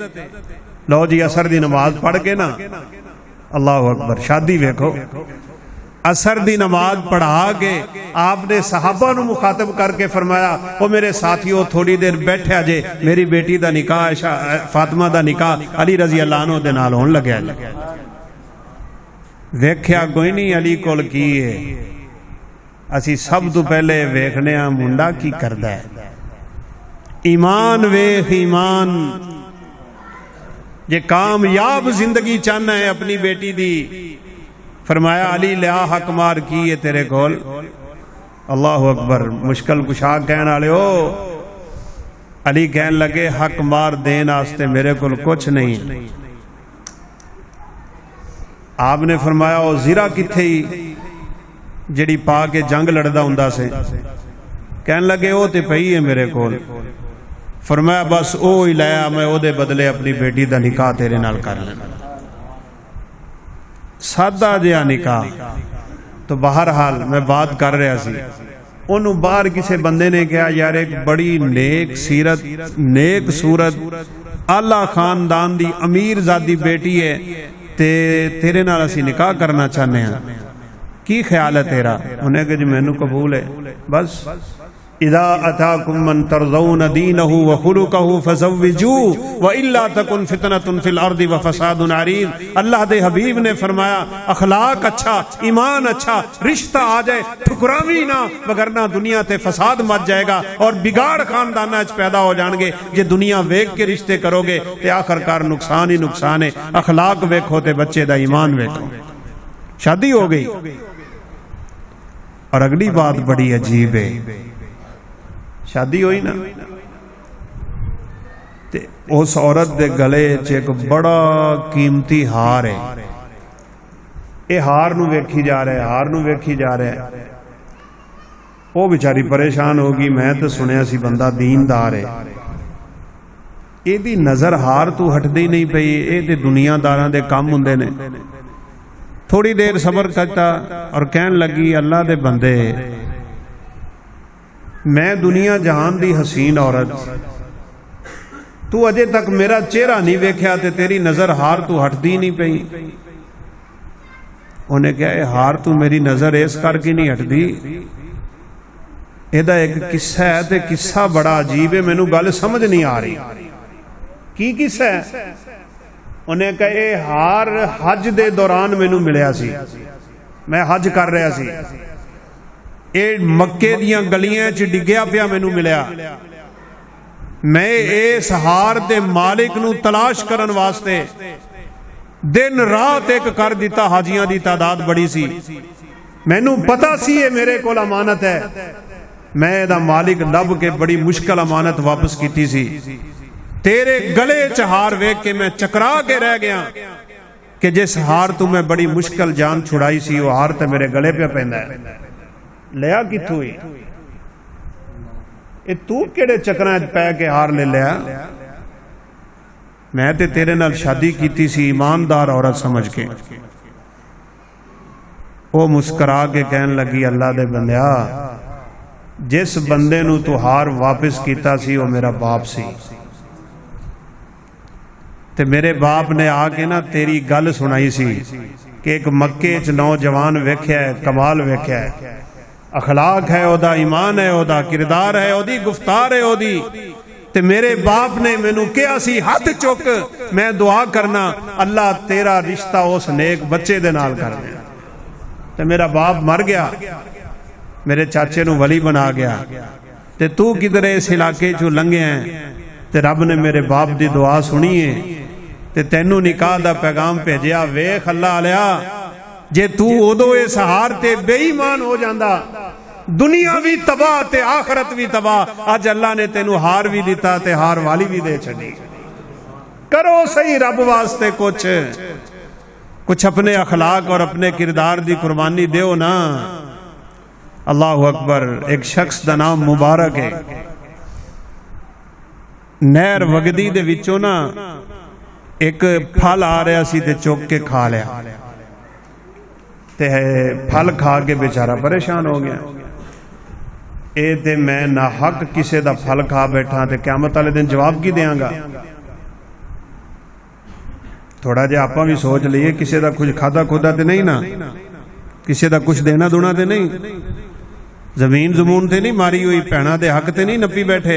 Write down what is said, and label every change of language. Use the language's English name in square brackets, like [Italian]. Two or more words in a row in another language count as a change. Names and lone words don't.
[Punjabi] لو جی عصر دی نماز پڑھ کے نا، [Arabic] اللہ اکبر، [Punjabi] شادی ویکھو، عصر دی نماز پڑھا کے آپ نے صحابہ نو مخاطب کر کے فرمایا او میرے ساتھیو تھوڑی دیر بیٹھے جے، میری بیٹی دا نکاح فاطمہ دا نکاح علی [Arabic] رضی اللہ عنہ [Punjabi] دے نال ہون لگیا جے. ویکھیا کوئی نہیں علی کول کی ہے، اسی سب تو پہلے ویکھنے ہاں منڈا کی کردا ہے. ایمان ویکھ ایمان، جے کامیاب زندگی چاہنا ہے اپنی بیٹی دی، فرمایا علی لیا حق مار کی ہے تیرے کول. [Arabic] اللہ اکبر، [Punjabi] مشکل کشا کہنے والے ہو. علی کہنے لگے حق مار دین واسطے میرے کول کچھ نہیں. آپ نے فرمایا او زیرہ کتھے ہی جڑی پا کے جنگ لڑدا ہوندا سے؟ کہنے لگے او تے پئی ہے میرے کول. فرمایا بس او ہی لایا، میں او دے بدلے اپنی بیٹی دا نکاح تیرے نال کر لینا. سادہ جہا نکاح. تو بہرحال میں بات کر رہا سی، انہوں باہر کسی بندے نے کہا یار ایک بڑی نیک سیرت، نیک صورت، اعلیٰ خاندان دی امیر زادی بیٹی ہے تے تیرے نال اسی نکاح کرنا چاہنے ہیں، کی خیال ہے تیرا؟ انہیں کہ جی مینوں قبول ہے. [Arabic] بس اذا اتاکم من ترضون دینہ وخلقہ فزوجوہ والا تکن فتنۃ فی الارض وفساد عریض. [Punjabi] اللہ دے حبیب نے فرمایا اخلاق اچھا، ایمان اچھا، رشتہ آ جائے ٹھکراوی نہ، وگرنہ دنیا تے فساد مچ جائے گا اور بگاڑ خانداناں وچ پیدا ہو جان گے. جے دنیا ویکھ کے رشتے کرو گے تے آخر کار نقصان ہی نقصان ہے. اخلاق ویکھو تے بچے دا ایمان ویکھو. شادی ہو گئی. اور اگلی بات بڑی عجیب ہے، شادی ہوئی نا تے اس عورت دے گلے چ ایک بڑا قیمتی ہار ہے. اے ہار نو ویکھی جا رہا ہے، ہار نو ویکھی جا رہا ہے. وہ بیچاری پریشان ہوگی، میں تو سنیا سی بندہ دیندار ہے، اے دی نظر ہار تو ہٹدی نہیں پئی. اے تے دنیا داراں دے کام ہوندے نے. تھوڑی دیر صبر کرتا اور کہن لگی اللہ دے بندے، میں دنیا جہان دی حسین عورت، تو اجے تک میرا چہرہ نہیں ویکھیا تے تیری نظر ہار تو ہٹ دی نہیں پئی. انہیں کہا اے ہار تو میری نظر اس کر کے نہیں ہٹ دی، ایدہ ایک قصہ ہے تے قصہ بڑا عجیب ہے، مینوں گل سمجھ نہیں آ رہی. کی قصہ ہے؟ انہیں کہا اے ہار حج دے دوران مینوں ملیا سی، میں حج کر رہا سی، اے مکے دیاں گلیاں چ ڈگیا پیا مینوں ملیا. میں اس ہار دے مالک نو تلاش کرن واسطے دن رات ایک کر دیتا. حاجیاں دی تعداد بڑی سی، مینوں پتا سی یہ میرے کول امانت ہے. میں دا مالک لب کے بڑی مشکل امانت واپس کیتی سی. تیرے گلے چ ہار ویکھ کے میں چکرا کے رہ گیا کہ جس ہار تو میں بڑی مشکل جان چھڑائی سی وہ ہار تے میرے گلے پہ پیندا ہے. لیا کتھوں ہی؟ اے تو کیڑے چکراں وچ پے کے ہار لے لیا؟ میں تے تیرے نال شادی کیتی سی ایماندار عورت سمجھ کے. وہ مسکرا کے کہن لگی اللہ دے بندیا، جس بندے نو تو ہار واپس کیتا سی وہ میرا باپ سی، تے میرے باپ نے آ کے نا تیری گل سنائی سی کہ ایک مکے چ نوجوان ویکھیا ہے، کمال ویکھیا ہے، اخلاق ہے او دا، ایمان ہے او دا، کردار ہے او دی، گفتار ہے او دی. تے میرے باپ نے مینوں کہا سی ہاتھ چک میں دعا کرنا اللہ تیرا رشتہ اس نیک بچے دے نال کر دے. تے میرا باپ مر گیا، میرے چاچے نو ولی بنا گیا. تے تو کدھر اس علاقے چوں لنگے ہیں تے رب نے میرے باپ دی دعا سنی ہے تے تینوں نکاح دا پیغام بھیجیا. ویکھ اللہ علیہ، جے تو ادو اس ہار تے بے ایمان ہو جاندا، دنیا بھی تباہ تے آخرت بھی تباہ. اج اللہ نے تینوں ہار بھی دیتا تے ہار والی بھی دے چھڈی. کرو صحیح رب واسطے کچھ اپنے اخلاق اور اپنے کردار دی قربانی دیو نا. [Arabic] اللہ اکبر. [Punjabi] ایک شخص دا نام مبارک ہے. نہر وگدی دے وچوں نا ایک پھل آ رہا سی تے چوک کے کھا لیا تے پھل کھا کے بیچارہ پریشان ہو گیا. اے تے میں نہ حق کسے دا پھل کھا بیٹھا تے قیامت والے دن جواب کی دیاں گا. تھوڑا جہا آپاں بھی سوچ لئیے کسے دا کچھ کھادا کھودا تے نہیں نا, کسے دا کچھ دینا دونا تے نہیں, زمین زمون تے نہیں ماری ہوئی, بھیڑاں دے حق تے نہیں نپی بیٹھے.